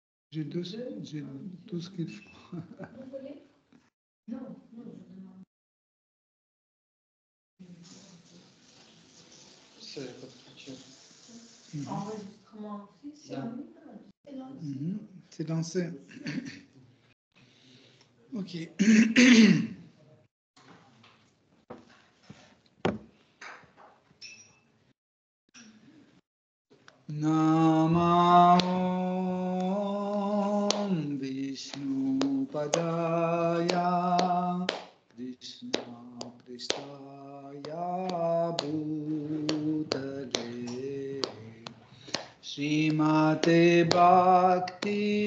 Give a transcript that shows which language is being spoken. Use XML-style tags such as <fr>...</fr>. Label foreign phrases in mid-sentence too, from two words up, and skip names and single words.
<fr>J'ai tout ce qu'il faut. Vous voulez? Non, non, je demande. C'est pas de question. Enregistrement aussi, c'est en ligne, c'est lancé. C'est lancé. Ok.</fr> <sa>Namah Vishnu Padaya Krishna Pristaya Bhutale Srimate Bhakti</sa>